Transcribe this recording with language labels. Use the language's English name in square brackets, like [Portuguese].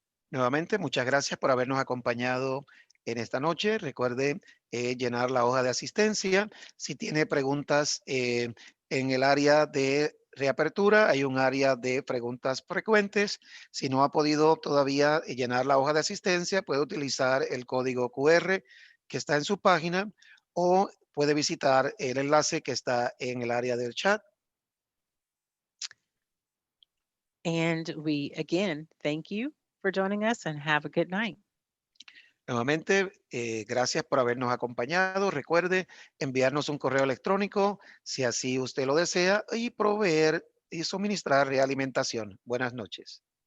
[Spanish] Nuevamente, muchas gracias por habernos acompañado en esta noche. Recuerde llenar la hoja de asistencia. Si tiene preguntas en el área de reapertura, hay un área de preguntas frecuentes. Si no ha podido todavía llenar la hoja de asistencia, puede utilizar el código QR que está en su página o puede visitar el enlace que está en el área del chat. [English] And we again thank you for joining us and have a good night. [Spanish] Nuevamente, gracias por habernos acompañado. Recuerde enviarnos un correo electrónico si así usted lo desea y proveer y suministrar realimentación. Buenas noches.